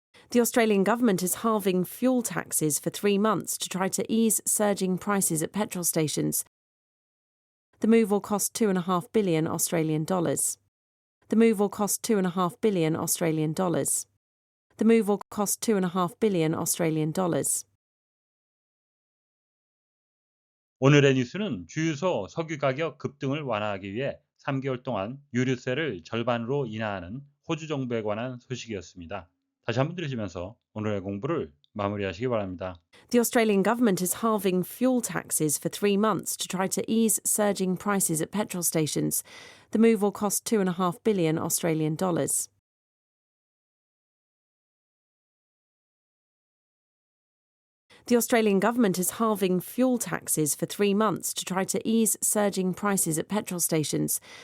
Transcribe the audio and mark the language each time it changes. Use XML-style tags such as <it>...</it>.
<en>The Australian government is halving fuel taxes for 3 months to try to ease surging prices at petrol stations. The move will cost $2.5 billion Australian dollars. The move will cost $2.5 billion Australian dollars. The move will cost $2.5 billion Australian dollars.</en> <ko>오늘의 뉴스는 주유소 석유 가격 급등을 완화하기 위해 3개월 동안 유류세를 절반으로 인하하는 호주 정부에 관한 소식이었습니다. 다시 한번 들으시면서 오늘의 공부를 마무리하시기 바랍니다.</ko> <en>The Australian government is halving fuel taxes for 3 months to try to ease surging prices at petrol stations. The move will cost $2.5 billion Australian dollars. The Australian government is halving fuel taxes for 3 months to try to ease surging prices at petrol stations.</en>